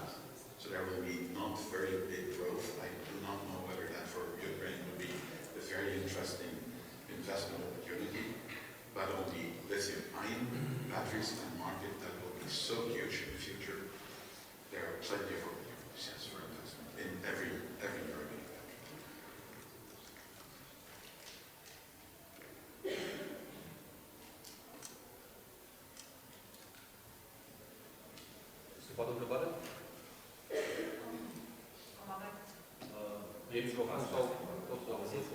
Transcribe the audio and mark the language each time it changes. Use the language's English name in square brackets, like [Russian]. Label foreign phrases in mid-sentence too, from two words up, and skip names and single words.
[English] So there will be not very big growth. I do not know whether that for Ukraine would be a very interesting investment opportunity. But on the lithium-ion batteries and market, that will be so huge in the future. There are plenty of opportunities, yes, for investment in every European country. [Romanian] Se poate o întrebare? E microfon sau tot să auziți?